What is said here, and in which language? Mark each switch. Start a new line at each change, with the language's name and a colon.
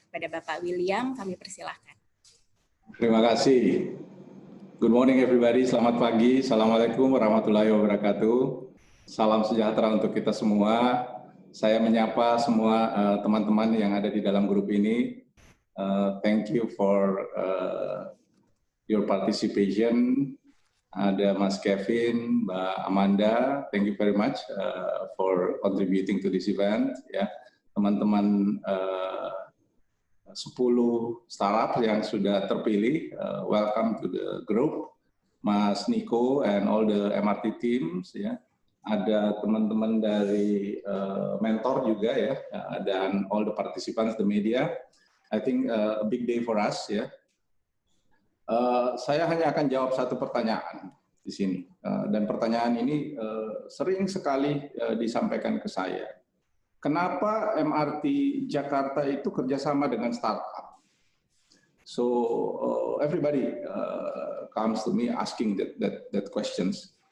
Indonesian: Kepada Bapak William, kami persilahkan. Terima kasih.
English: Good morning everybody,
Indonesian: selamat pagi.
Arabic: Assalamualaikum warahmatullahi wabarakatuh.
Indonesian: Salam sejahtera untuk kita semua. Saya menyapa semua teman-teman yang ada di dalam grup ini.
English: Thank you for your participation. Ada Mas Kevin, Mbak Amanda, thank you very much for contributing to this event.
Indonesian: Ya, teman-teman 10 startup yang sudah terpilih,
English: welcome to the group. Mas Niko and all the MRT teams, ya.
Indonesian: Ada teman-teman dari mentor juga ya, dan
English: all the participants, the media. I think a big day for us ya.
Indonesian: Saya hanya akan jawab satu pertanyaan di sini, dan pertanyaan ini sering sekali disampaikan ke saya. Kenapa MRT Jakarta itu kerjasama dengan startup?
English: So everybody comes to me asking that questions.